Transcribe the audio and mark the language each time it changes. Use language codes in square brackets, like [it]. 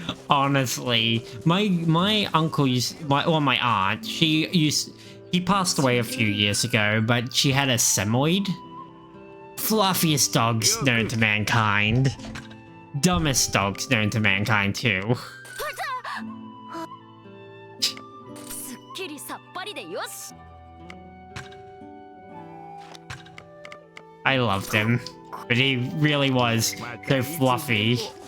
[en] Honestly, my uncle my aunt, he passed away a few years ago, but she had a Samoyed. Fluffiest dogs known to mankind. Dumbest dogs known to mankind too. [ja] すっきりさっぱりでよし [en] I loved him, but he really was so fluffy.